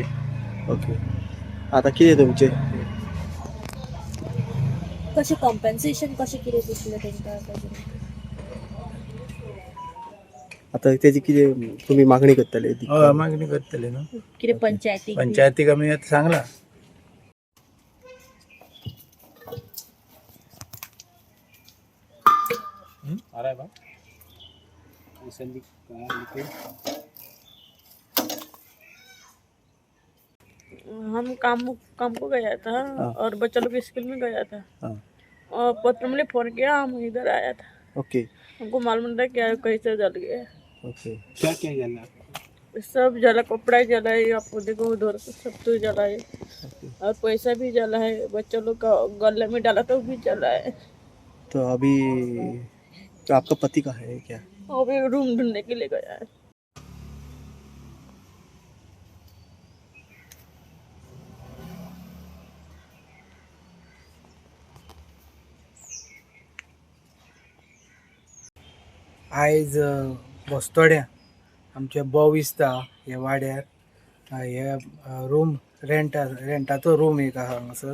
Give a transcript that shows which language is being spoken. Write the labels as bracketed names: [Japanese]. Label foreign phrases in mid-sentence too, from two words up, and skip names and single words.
[Konkani] ओके. आतां कितें तुमचें? कशें कॉम्पेन्सेशन कशें कितें दितलें तेंकां? आतां तेजी कितें तुमी मागणी करतले? हय मागणी करतले न्हू. कितें पंचायतीक आमी आतां सांगलां. [Hindi] हम काम को गया था और बच्चा लोग स्कूल में गया था और पत्र में फोन किया, हम इधर आया था। ओके. हमको मालूम था क्या कैसे जल गया। ओके. क्या क्या जला? सब जला, कपड़ा जला है, आपको देखो उधर सब तो जला है और पैसा भी जला है। बच्चा लोग का गले में डाला तो भी जला है। तो अभी तो आपका पति कहाँ है क्या? वो भी रूम ढूंढने के लिए गया है। [Konkani] आयज बस्तोड्या आमच्या बोविस्ता हे वाड्यार हे रूम रेंटाचो रूम एक आहा हांगासर.